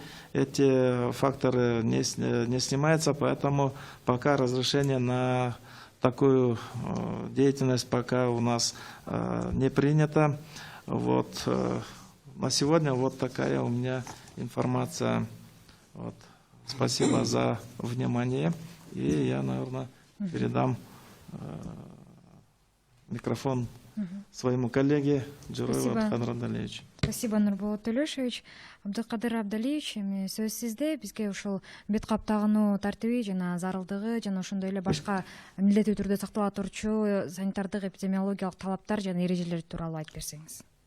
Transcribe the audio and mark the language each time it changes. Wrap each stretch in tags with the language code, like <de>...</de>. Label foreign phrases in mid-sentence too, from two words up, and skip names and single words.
<ru>Эти факторы не снимаются, поэтому пока разрешение на такую деятельность пока у нас не принято. На сегодня такая у меня информация. Спасибо за внимание. И я, наверное, передам микрофон своему коллеге Джураеву Абдыкадыр Абдалиевичу.</ru> <ky>Спасибо, Нурболот Төлөшевич. Абдыкадыр Абдалиевич, эми сөз сизде. Бизге ушул бет кап тагынуу тартиби жана зарылдыгы жана ошондой эле башка милдеттүү түрдө сактала турчу санитардык эпидемиологиялык талаптар жана эрежелер тууралуу айтып берсеңиз.</ky>